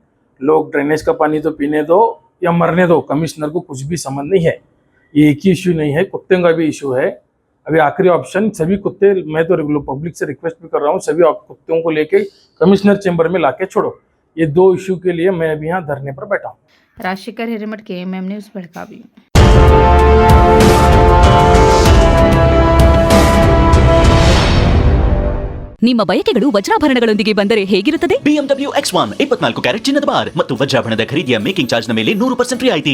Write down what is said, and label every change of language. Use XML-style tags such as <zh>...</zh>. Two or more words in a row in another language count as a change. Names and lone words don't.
<hi>लोग ड्रेनेज का पानी तो पीने दो या मरने दो, कमिश्नर को कुछ भी समझ नहीं है। ये एक ही इशू नहीं है, कुत्तों का भी इशू है। अभी आखिरी ऑप्शन सभी कुत्ते, मैं तो</hi> <en>regular public</en> <hi>से रिक्वेस्ट भी कर रहा हूँ, सभी कुत्तों को लेके</hi> <en>commissioner chamber</en> <hi>में लाके छोड़ो। ये 2 इशू के लिए मैं अभी यहाँ धरने पर बैठा हूँ।</hi> <kn>ರಾಜಶೇಖರ್ ಹಿರೇಮಠ, KMM ನ್ಯೂಸ್, ಬೆಳಗಾವಿ. ನಿಮ್ಮ ಬಯಕೆಗಳು ವಜ್ರಾಭರಣಗಳೊಂದಿಗೆ ಬಂದರೆ ಹೇಗಿರುತ್ತದೆ? BMW X1 24 ಕ್ಯಾರೆಟ್ ಚಿನ್ನದ ಬಾರ್ ಮತ್ತು ವಜ್ರಾಭರಣದ ಖರೀದಿಯ</kn> <en>making charge</en> <kn>ನ ಮೇಲೆ 100% ರಿಯಾಯಿತಿ.</kn>